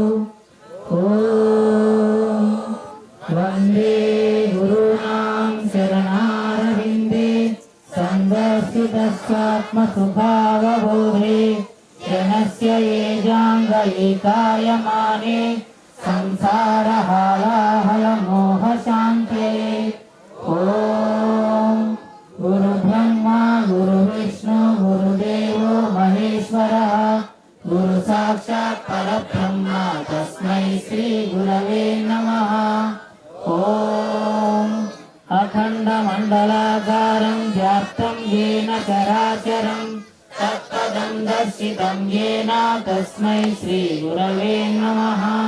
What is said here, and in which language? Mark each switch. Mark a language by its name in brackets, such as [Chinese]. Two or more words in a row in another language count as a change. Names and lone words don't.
[Sanskrit] ओं वंदे गुरुनां शरणारविंदे संदर्शितस्वात्मसुभावबोधे जनस्य एजांगैकायमाने संसारहालाहल मोहशांत्ये ओं गुरु ब्रह्म गुरु विष्णु गुरुदेवो महेश्वर गुरु साक्षात् परब्रह्म तस्मै श्री गुरवे नमः। ॐ अखण्डमण्डलाकारं व्याप्तं येन चराचरं तत्पदं दर्शितं येन तस्मै श्री गुरवे नमः।